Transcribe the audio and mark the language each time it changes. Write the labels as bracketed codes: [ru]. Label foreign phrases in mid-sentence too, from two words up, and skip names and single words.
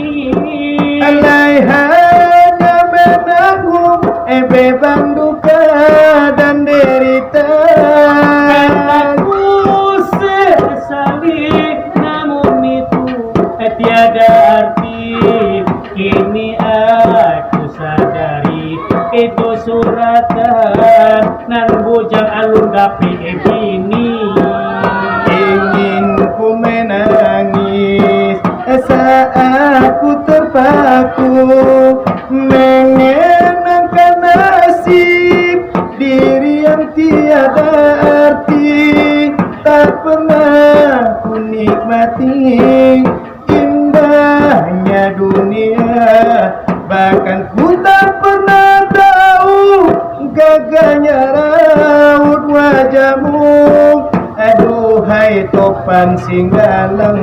[id] alai hanya menanggung beban duka dan derita aku sesali namun itu tiada arti kini aku sadari itu suratan [min] nan bujang alun gapi bini [id] ingin ku menangis saat ku terpaku mengenangkan nasib diri yang tiada arti tak pernah ku nikmati indahnya dunia bahkan ku tak pernah tahu gagahnya raut wajahmu aduhai topan singgalang